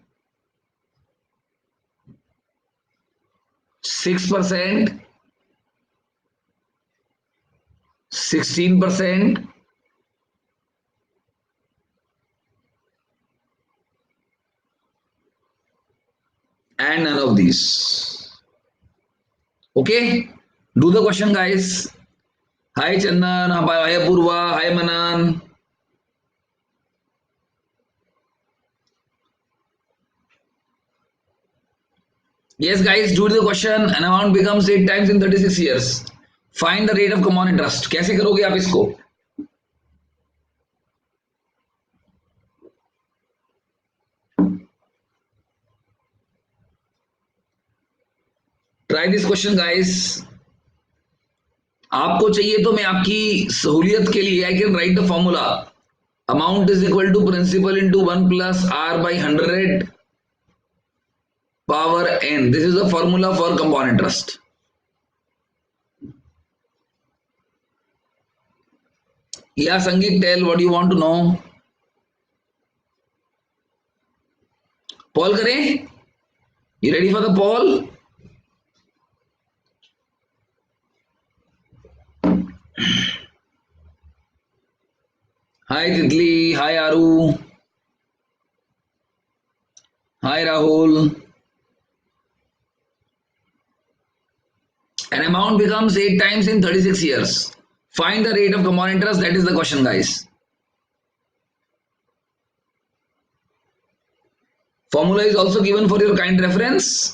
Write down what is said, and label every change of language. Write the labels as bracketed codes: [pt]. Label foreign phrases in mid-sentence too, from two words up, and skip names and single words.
[en] 6%, 16%, and none of these. Okay, do the question guys. Hi Chandan, hi Apurva, hi Manan. Yes guys, do the question. An amount becomes 8 times in 36 years. Find the rate of compound interest. [hi] कैसे करोगे आप इसको? [en] Try this question guys. [hi] आपको चाहिए तो मैं आपकी सहूलियत के लिए [en] I can write the formula, amount is equal to principal into 1 plus R by 100 power n. This is the formula for compound interest. Yeah, Sangeet, tell what you want to know. [hi] Poll करें? [en] You ready for the poll? Hi Titli, hi Aru, hi Rahul. An amount becomes 8 times in 36 years. Find the rate of compound interest. That is the question, guys. Formula is also given for your kind reference.